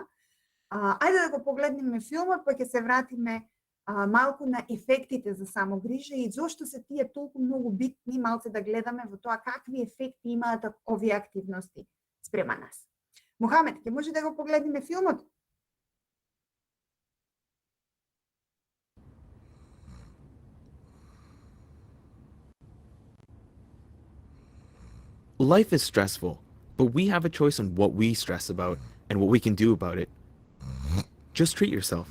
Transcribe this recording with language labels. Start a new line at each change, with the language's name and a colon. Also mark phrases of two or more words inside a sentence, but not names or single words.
Macedonian: Ајде да го погледнеме филмот, па ќе се вратиме малку на ефектите за самогрижа и зошто се тие толку многу битни, малце да гледаме во тоа какви ефекти имаат овие активности спрема нас. Мохамед, ќе може да го погледнеме филмот?
English: Life is stressful, but we have a choice on what we stress about and what we can do about it. Just treat yourself.